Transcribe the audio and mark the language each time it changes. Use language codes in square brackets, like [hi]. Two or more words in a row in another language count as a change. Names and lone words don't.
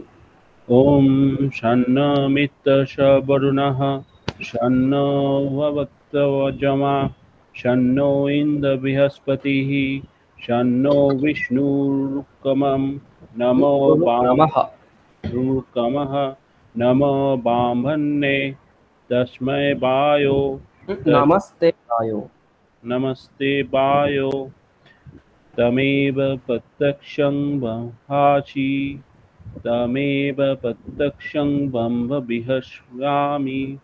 [sa] ওম ষণ্মিত্রশ বরুণঃ ষণ্নো ভবৎপর্যমা ষণ্নো ইন্দ্র বৃহস্পতিঃ ষণ্নো বিষ্ণুরুক্রমঃ নমো নমো ব্রহ্মণে তস্मै वायो नमस्ते वायो तमेव प्रत्यक्षं ब्रह्मासि तमेव प्रत्यक्षं ब्रह्म वदिष्यामि